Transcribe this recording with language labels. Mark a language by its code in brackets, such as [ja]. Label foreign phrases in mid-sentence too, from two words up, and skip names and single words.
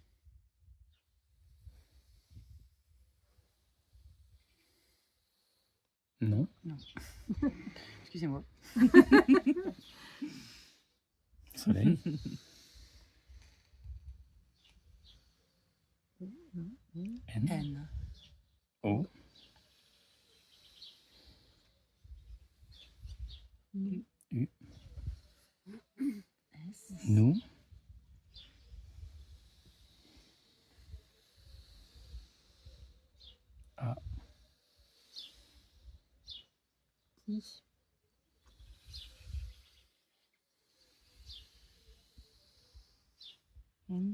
[fr] Non. Excusez-moi. Soleil. N. N. O. Mm. U. S. Nous. A. Qui? M.